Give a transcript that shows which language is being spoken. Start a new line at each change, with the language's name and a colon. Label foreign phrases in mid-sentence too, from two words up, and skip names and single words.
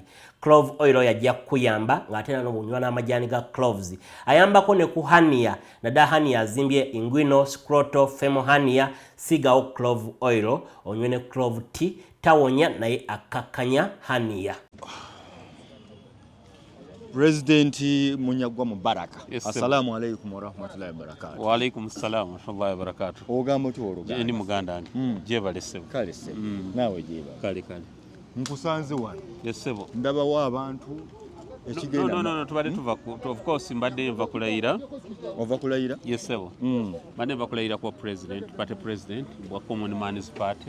English: Clove oil
Ganda: yajja kuyamba ng'ate era n'obunywa n'amajaani ga cloves ayambako ne ku hernia naddala hernia azimbye
English: inguinal scrotal femoral hernia
Ganda: sigawo
English: clove oil
Ganda: onywe ne
English: clove tea
Ganda: tawonya naye akakkanya hernia. President Munyagwa Mubaraka. Yes,
Arabic: السلام عليكم ورحمة الله وبركاته. وعليكم السلام ورحمة الله وبركاته.
Ganda: Ogamba tu oluganda. Ndi muganda ndi. Jeba sebo. Kale sebo. Nawe jeba. Kale. Nkusanze wano. Yes sebo. Ndaba wa abantu ekigenda. No tubade tuva
English: of course
Ganda: mbadde nva kulayira. Ova kulayira? Yes sebo. Mbadde nva kulayira kwa president,
English: party president
Ganda: wa Common Man's Party.